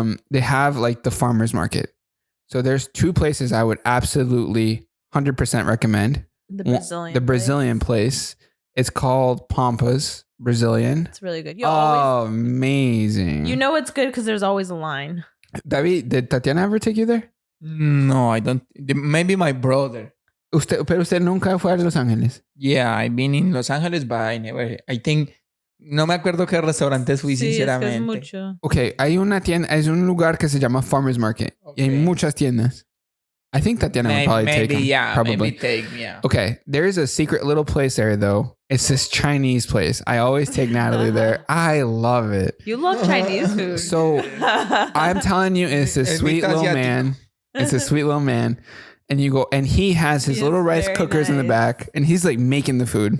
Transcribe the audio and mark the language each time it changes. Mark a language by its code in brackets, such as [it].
[en] They have like the farmers market. So there's 2 places I would absolutely 100% recommend. The Brazilian place. It's called Pampas Brazilian. It's really good. Amazing. You know it's good because there's always a line. David, did Tatiana ever take you there? No, I don't. Maybe my brother. [es] Pero usted nunca fue a Los Ángeles. [en] Yeah, I've been in Los Angeles, but I never. I think [es] no me acuerdo qué restaurantes fui, sinceramente. Es mucho. Okay, hay una tienda, hay un lugar que se llama Farmers Market. Okay. Y hay muchas tiendas. [en] I think Tatiana would probably take him. Yeah, probably. maybe take me. Yeah. Okay, there is a secret little place there though. It's this Chinese place. I always take Natalie there. I love it. You love Chinese food. So I'm telling you, it's a sweet little man. It's a sweet little man. And you go, and he has his little rice cookers in the back, and he's like making the food.